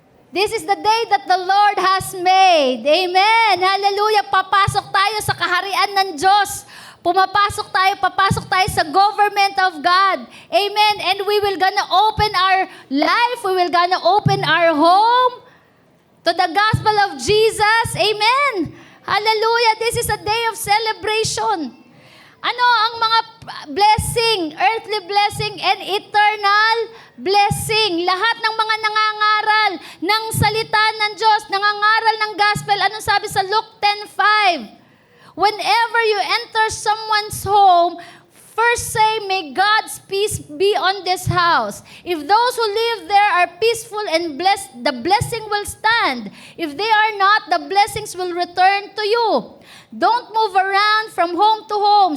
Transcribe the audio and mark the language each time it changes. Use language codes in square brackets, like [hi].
[en] This is the day that the Lord has made. Amen. Hallelujah. [tl] Papasok tayo sa kaharian ng Diyos. Papasok tayo sa [en] government of God. [tl] Amen. [en] And we will gonna open our life. We will gonna open our home to the gospel of Jesus. Amen. Hallelujah. This is a day of celebration. [tl] Ano ang mga [en] blessing, earthly blessing and eternal blessing? [tl] Lahat ng mga nangangaral ng salita ng Diyos, nangangaral ng gospel. Anong sabi sa Luke 10:5? [en] Whenever you enter someone's home, first say, may God's peace be on this house. If those who live there are peaceful and blessed, the blessing will stand. If they are not, the blessings will return to you. Don't move around from home to home.